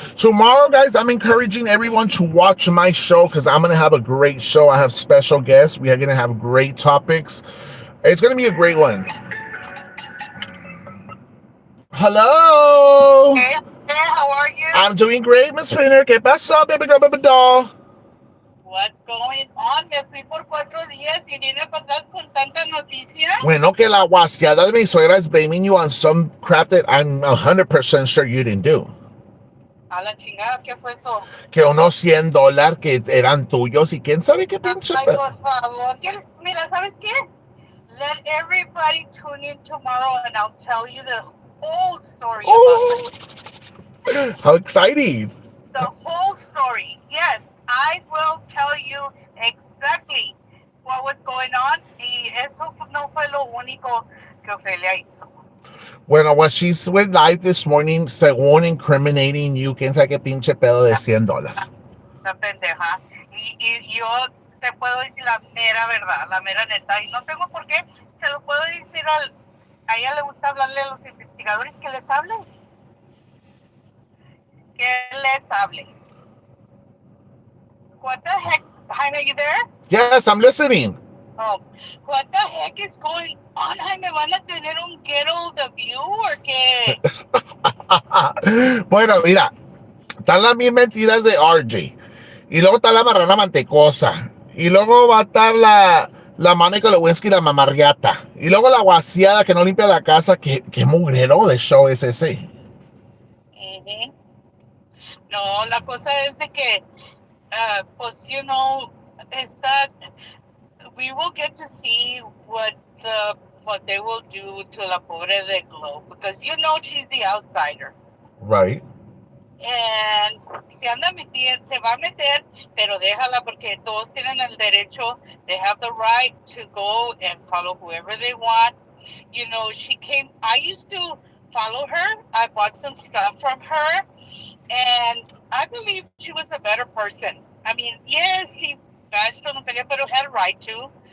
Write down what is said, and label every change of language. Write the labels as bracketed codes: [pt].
[en] Tomorrow, guys, I'm encouraging everyone to watch my show because I'm going to have a great show. I have special guests. We are going to have great topics. It's going to be a great one. Hello. Hey, how are you? I'm doing great, Miss Painter. [es] ¿Qué pasó, [en] baby girl, baby doll? What's going on? [es] Me fui por 4 días y vine para atrás con tanta noticia. Bueno, que la guasqueada de mi suegra [en] is blaming you on some crap that I'm 100% sure you didn't do. [es] A la chingada, ¿qué fue eso? Que unos $100 que eran tuyos y quién sabe qué pinche. Ay, por favor. Mira, ¿sabes qué? [en] Let everybody tune in tomorrow and I'll tell you the whole story about Oh, how exciting. the whole story. Yes, I will tell you exactly what was going on. [es] Y eso no fue lo único que Ofelia hizo. Bueno, [en] what she went live this morning, [es] según [en] incriminating you, [es] quién sabe qué pinche pedo de $100. La pendeja. Y yo te puedo decir la mera verdad, la mera neta. Y no tengo por qué. Se lo puedo decir a ella le gusta hablarle a los investigadores que les hable. Que les hable. [en] What the heck? Jaime, are you there? Yes, I'm listening. Oh, what the heck is going on, Jaime? [es] ¿Van a tener un [en] ghetto the view [es] o qué? Bueno, mira, están las mil mentiras de RJ. Y luego está la marrana mantecosa. Y luego va a estar la Mónica Lewinsky, la mamarriata. Y luego la guaseada que no limpia la casa. ¿Qué mugrero de show es ese? [en] Uh-huh. [es] No, la cosa es de que, pues, está [en] we will get to see what they will do to [es] la pobre de [en] Glow because she's the outsider. Right. And [es] se va a meter, pero déjala porque todos tienen el derecho. [en] They have the right to go and follow whoever they want. She came. I used to follow her. I bought some stuff from her, and I believe she was a better person. I mean, yes, she bashed on Ophelia, but had a right to.